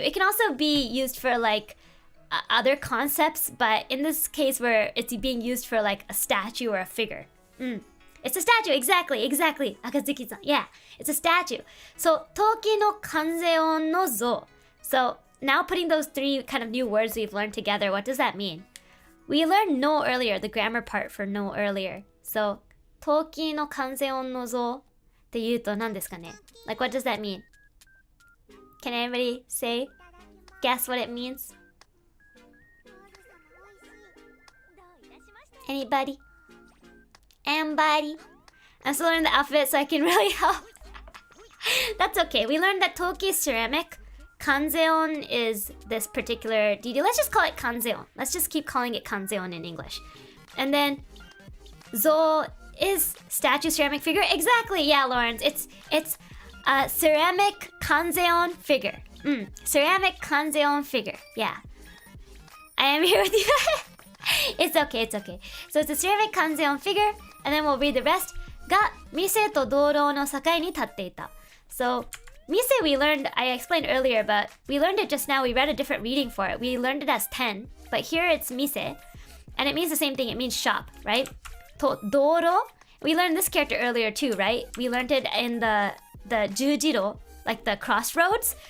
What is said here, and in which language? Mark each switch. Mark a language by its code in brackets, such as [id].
[en] It can also be used for like other concepts, but in this case where it's being used for like a statue or a figure. It's a statue, exactly. Akazuki-san, yeah, it's a statue. So Toki no kanzeon no Zo. So now putting those three kind of new words we've learned together, what does that mean? We learned no earlier, the grammar part for no earlier. [ja] So, 陶器の完全音の像って言うと何ですかね? [en] Like, what does that mean? Can anybody say? Guess what it means? Anybody? Anybody? I'm still learning the alphabet so I can really help. That's okay. We learned that Toki is ceramic. Kanzeon is this particular deity. Let's just call it Kanzeon. Let's just keep calling it Kanzeon in English. And then Zo is statue ceramic figure. Exactly. Yeah, Lawrence. It's a ceramic Kanzeon figure. Ceramic Kanzeon figure. Yeah. I am here with you. It's okay. It's okay. So it's a ceramic Kanzeon figure. And then we'll read the rest. [ja] が店と道路の境に立っていた. [en] So, mise we learned, I explained earlier, but we learned it just now. We read a different reading for it. We learned it as 10, but here it's mise, and it means the same thing. It means shop, right? To doro, we learned this character earlier too, right? We learned it in the jujiro, like the crossroads.